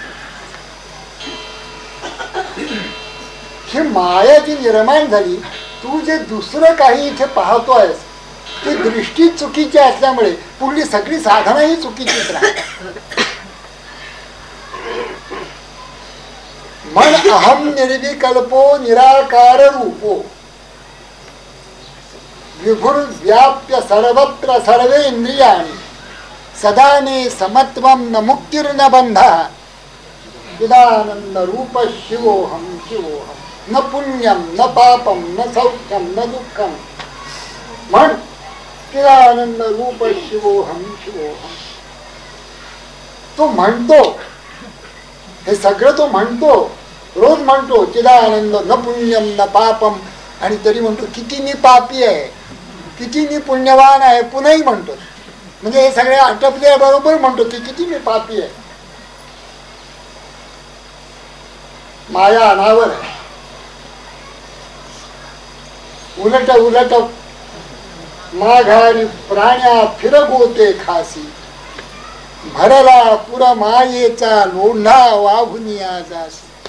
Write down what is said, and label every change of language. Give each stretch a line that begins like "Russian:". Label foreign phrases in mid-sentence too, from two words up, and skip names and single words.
Marathi: ही माया जी निर्माण झाली, तू जे दुसरं काही इथे पाहतो आहेस ती दृष्टी चुकीची असल्यामुळे पुढली सगळी साधना ही चुकीचीच राहते.
Sanskrit: मन अहम निर्विकल्पो निराकार रूपो विभुर्व्याप्य सर्वत्र सर्वे इंद्रियाणि सदा मे समत्वम न मुक्तिर्न बंधः चिदानंद रूप शिवोहम शिवोहम न पुण्यम न पापम न सौख्यम न दुःखम. म्हण चिदानंद रूप शिवोहम शिवोहम.
Marathi: तो म्हणतो हे सगळं, तो म्हणतो रोज म्हणतो
Sanskrit: चिदानंद न पुण्यम न पापम.
Marathi: आणि तरी म्हणतो किती मी पापी आहे, किती मी पुण्यवान आहे, पुन्हाही म्हणतो. म्हणजे हे सगळे आटपले बरोबर म्हणतो की किती मी पापी आहे. माया अनावर आहे. उलट उलट माघारी प्राण्या फिरगोते खासी भरला पुर मायेचा लोंढा वाहुनिया जासी.